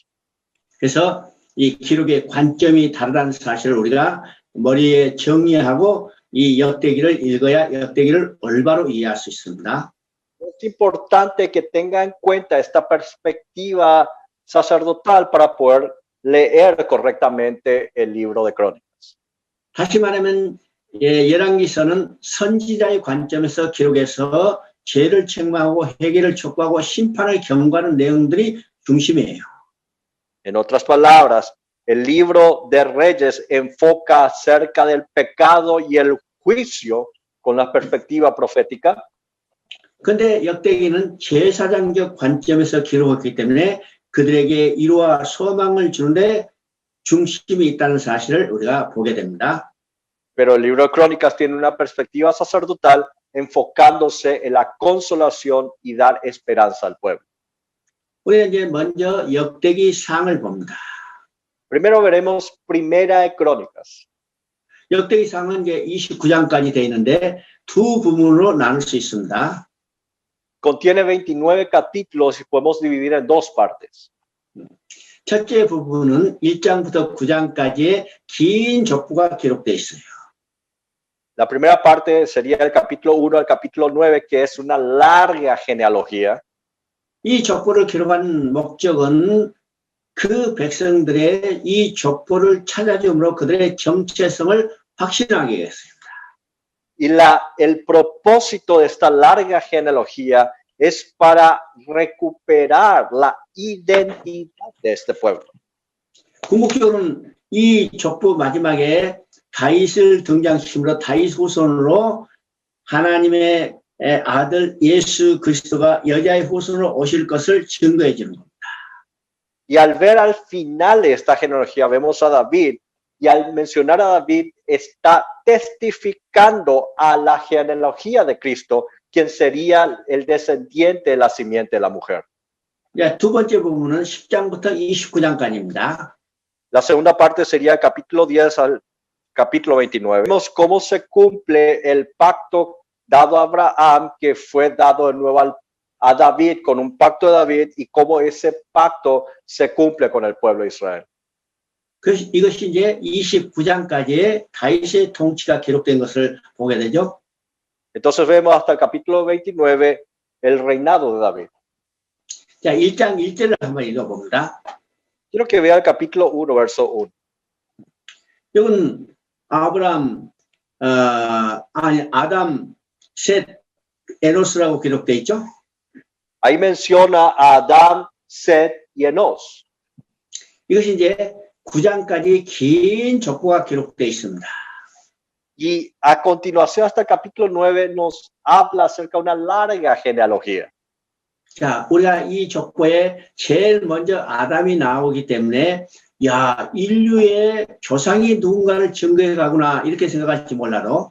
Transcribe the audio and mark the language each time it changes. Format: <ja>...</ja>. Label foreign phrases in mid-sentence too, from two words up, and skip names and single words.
<ko>그래서 이 기록의 관점이 다르다는 사실을 우리가 머리에 정리하고 이 역대기를 읽어야 역대기를 올바로 이해할 수 있습니다.</ko> <es>Es importante que tenga en cuenta esta perspectiva sacerdotal para poder leer correctamente el libro de Crónicas.</es> <ko>다시 말하면 열왕기서는 선지자의 관점에서 기록해서 죄를 책망하고 회개를 촉구하고 심판을 경고하는 내용들이 중심이에요.</ko> <es>En otras palabras, el libro de Reyes enfoca acerca del pecado y el juicio con la perspectiva profética.</es> <ko>그런데 역대기는 제사장적 관점에서 기록했기 때문에 그들에게 위로와 소망을 주는데 중심이 있다는 사실을 우리가 보게 됩니다.</ko> <es>Pero el libro de Crónicas tiene una perspectiva sacerdotal enfocándose en la consolación y dar esperanza al pueblo.</es> <ko>우리는 이제 먼저 역대기상을 봅니다.</ko> <es>Primero veremos Primera de Crónicas.</es> <ko>역대기상은 이제 29장까지 되어 있는데 두 부분으로 나눌 수 있습니다.</ko> <es>Contiene 29 capítulos y podemos dividir en dos partes.</es> <ko>첫째 부분은 1장부터 9장까지의 긴 족보가 기록되어 있어요.</ko> <es>La primera parte sería el capítulo 1 al capítulo 9, que es una larga genealogía.</es> <ko>이 족보를 기록한 목적은 그 백성들의 이 족보를 찾아줌으로 그들의 정체성을 확신하게 했습니다.</ko> <es>Y el propósito de esta larga genealogía es para recuperar la identidad de este pueblo.</es> <ko>궁극적으로는 이 족보 마지막에 다윗을 등장시킴으로 다윗 후손으로 하나님의 아들 예수 그리스도가 여자의 후손으로 오실 것을 증거해 주는 겁니다.</ko> <es>Y al ver al final de esta genealogía vemos a David, y al mencionar a David está testificando a la genealogía de Cristo, quien sería el descendiente de la simiente de la mujer.</es> <ko>두 번째 부분은 10장부터 29장까지입니다.</ko> <es>La segunda parte sería el capítulo 10 al capítulo 29. Vemos cómo se cumple el pacto dado a Abraham, que fue dado de nuevo a David con un pacto de David, y cómo ese pacto se cumple con el pueblo de Israel.</es> <ko>이것이 이제 29장까지의 다윗의 통치가 기록된 것을 보게 되죠.</ko> <es>Entonces vemos hasta el capítulo 29 el reinado de David.</es> <ko>자, 1장 1절을 한번 읽어봅니다.</ko> <es>Quiero que vea el capítulo 1, verso 1.</es> <ko>이건 아브람, 아담, 셋, 에노스라고 기록되어 있죠.</ko> <es>Ahí menciona a Adán, Set y Enos.</es> <ko>이것이 이제 9장까지 긴 족보가 기록되어 있습니다.</ko> <es>Y a continuación hasta el capítulo 9 nos habla acerca de una larga genealogía.</es> <ko>자, 우리가 이 족보에 제일 먼저 아담이 나오기 때문에 야, 인류의 조상이 누군가를 증거해 가구나 이렇게 생각할지 몰라도</ko>